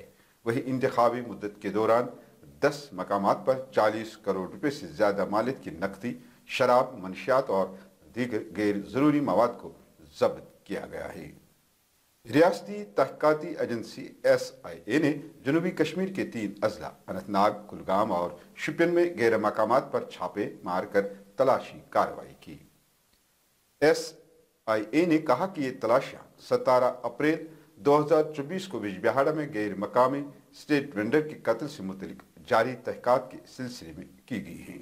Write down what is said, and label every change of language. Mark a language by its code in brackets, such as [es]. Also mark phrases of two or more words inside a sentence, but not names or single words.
[ur] وہی انتخابی مدت کے دوران 10 مقامات پر 40 کروڑ روپے سے زیادہ مالیت کی نقدی، شراب، منشیات اور دیگر غیر ضروری مواد کو ضبط کیا گیا ہے۔ ریاستی تحقیقاتی ایجنسی SIA نے جنوبی کشمیر کے 3 اضلاع اننت ناگ، کلگام اور شوپین میں غیر مقامات پر چھاپے مار کر تلاشی کارروائی کی۔ SIA نے کہا کہ یہ تلاشیاں 17 اپریل 2024 کو بج بہاڑا میں غیر مقامی اسٹیٹ وینڈر کے قتل سے متعلق جاری تحقیقات کے سلسلے میں کی گئی ہیں۔